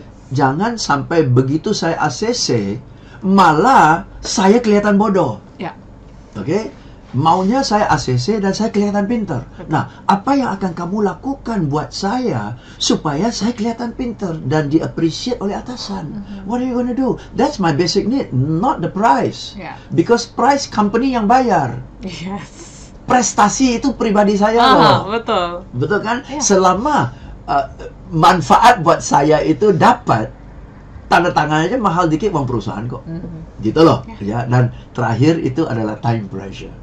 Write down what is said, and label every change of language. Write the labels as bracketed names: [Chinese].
[Indonesian] Jangan sampai begitu saya ACC malah saya kelihatan bodoh. Oke? Maunya saya ACC dan saya kelihatan pintar. Nah, apa yang akan kamu lakukan buat saya supaya saya kelihatan pintar dan di-appreciate oleh atasan? [English] What are you gonna do? That's my basic need, not the price. Because price company [Indonesian] yang bayar. Prestasi itu pribadi saya loh. Betul. Betul kan? Selama manfaat buat saya itu dapat, tanda tangannya mahal dikit uang perusahaan kok. Gitu loh. Ya, dan terakhir itu adalah time pressure.